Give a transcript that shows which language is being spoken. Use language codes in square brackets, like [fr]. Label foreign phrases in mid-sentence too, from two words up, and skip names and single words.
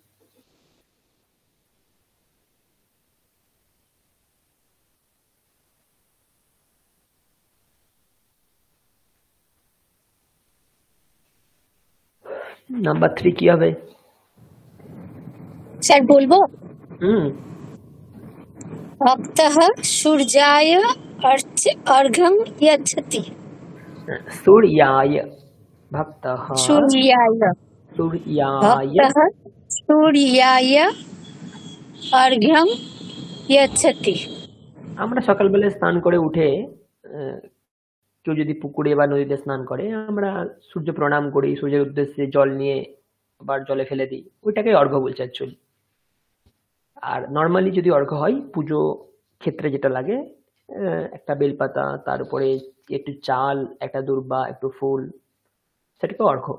[bn] নাম্বার 3 কি হবে? স্যার বলবো? [sa] भक्तः सूर्याय अर्घ्यं यच्छति। सूर्याय भक्तः सूर्याय सूर्याय भक्तः सूर्याय अर्घ्यं यच्छति। [bn] আমরা সকালবেলায় স্নান করে উঠে কেউ যদি পুকুরে বা নদীতে স্নান করে আমরা সূর্য প্রণাম করি, সূর্যের উদ্দেশ্যে জল নিয়ে আবার জলে ফেলে দিই, ওইটাকে অর্ঘ্য বলছে অ্যাকচুয়ালি। আর নর্মালি যদি অর্ঘ্য হয় পুজো ক্ষেত্রে যেটা লাগে একটা বেলপাতা, তার উপরে একটু চাল, একটা দূর্বা, একটু ফুল, সেটাকে অর্ঘ্য।